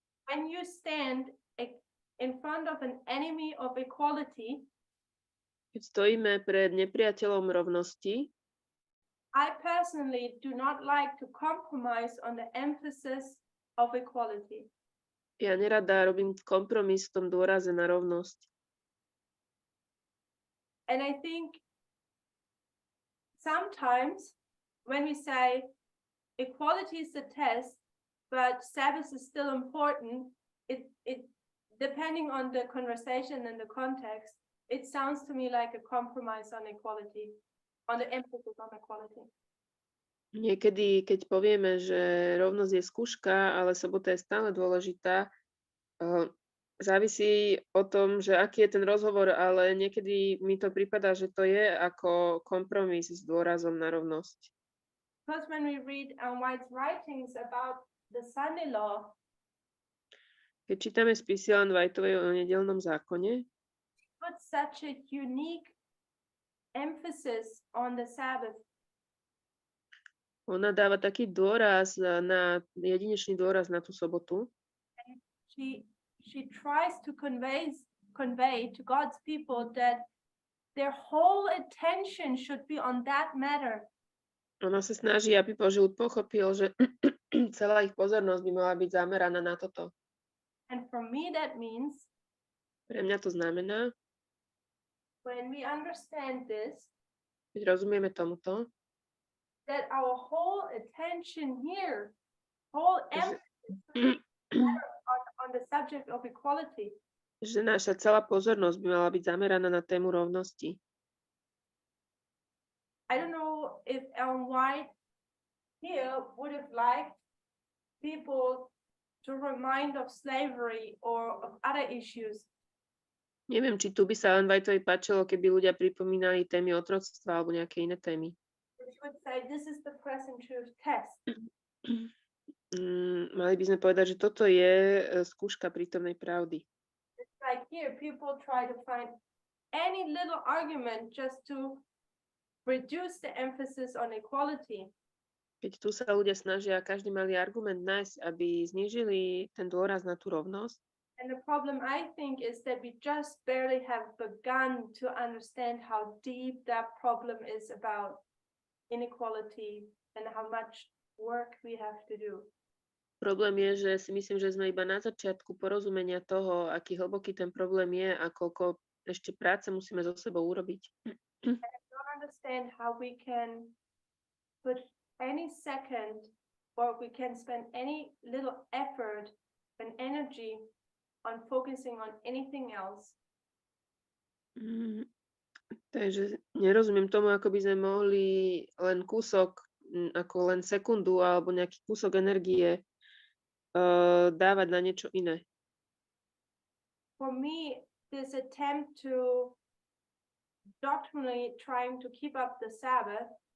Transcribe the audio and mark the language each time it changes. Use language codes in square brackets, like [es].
[en] When you stand in front of an enemy of equality, [sk] Keď stojíme pred nepriateľom rovnosti, [en] I personally do not like to compromise on the emphasis of equality. [sk] ja nerada robím kompromis v tom dôraze na rovnosť. [en] And I think sometimes when we say equality is the test, but Sabbath is still important, it depending on the conversation and the context, it sounds to me like a compromise on equality, on the emphasis on equality. [sk] Niekedy, keď povieme, že rovnosť je skúška, ale sobota je stále dôležitá, závisí o tom, že aký je ten rozhovor, ale niekedy mi to prípada, že to je ako kompromis s dôrazom na rovnosť. [en] Because when we read White's writings about the Sunday law, [sk] Keď čítame spisy Ellen Whiteovej o nedeľnom zákone, [en] put such a unique emphasis on the Sabbath. [sk] ona dáva taký dôraz jedinečný dôraz na tú sobotu. [en] she tries to convey to God's people that their whole attention should be on that matter. [sk] Ona sa snaží, aby Boží ľud pochopil, že celá ich pozornosť by mala byť zameraná na toto. [en] And for me, that means [sk] Pre mňa to znamená, [en] when we understand this, [sk] keď rozumieme tomuto, [en] that our whole attention here, whole [sk] že, [en] emphasis on the subject of equality. [sk] že naša celá pozornosť by mala byť zameraná na tému rovnosti. [en] I don't know if Ellen White here would have liked people to remind of slavery or of other issues. [sk] Neviem, či tu by sa Ellen Whiteovi páčilo, keby ľudia pripomínali témy otroctva alebo nejaké iné témy. [en] Which would say this is the present truth test. [sk] Mali by sme povedať, že toto je skúška prítomnej pravdy. [en] It's like here, people try to find any little argument just to reduce the emphasis on equality. [sk] Keď tu sa ľudia snažia každý malý argument nájsť, aby znížili ten dôraz na tú rovnosť. [en] And the problem, I think, is that we just barely have begun to understand how deep that problem is about inequality and how much work we have to do. [sk] Problém je, že si myslím, že sme iba na začiatku porozumenia toho, aký hlboký ten problém je a koľko ešte práce musíme so sebou urobiť. [en] I don't understand how we can put any second or we can spend any little effort and energy on focusing on anything else. [sk] Takže nerozumiem tomu, ako by sme mohli len kúsok, ako len sekundu alebo nejaký kúsok energie dávať na niečo iné. [en] For me, this attempt to doctrinally trying to keep up the Sabbath